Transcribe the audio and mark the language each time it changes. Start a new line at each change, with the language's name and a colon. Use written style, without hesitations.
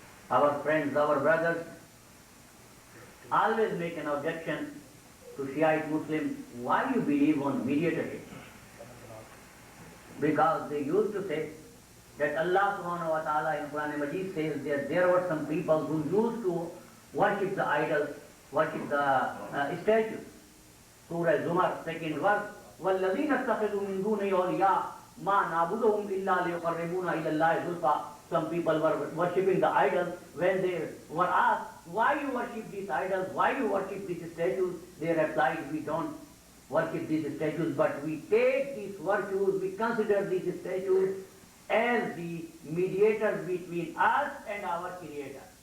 English: Our friends, our brothers always make an objection to Shiite Muslims. Why you believe on mediatorship? Because they used to say that Allah subhanahu wa ta'ala in Quran Majid says that there were some people who used to worship the idols, worship the statues. Surah Zumar, 2nd verse,
Arabic: وَالَّذِينَ اتَّخِذُوا مِن دُونِهِ أَوْلِيَاءَ مَا نَعْبُدُهُمْ إِلَّا لِيُقَرِّبُونَ إِلَى اللَّهِ زُلْفَىٰ.
English: Some people were worshipping the idols. When they were asked, why you worship these idols, why you worship these statues, they replied, we don't worship these statues, but we take these virtues, we consider these statues as the mediators between us and our Creator.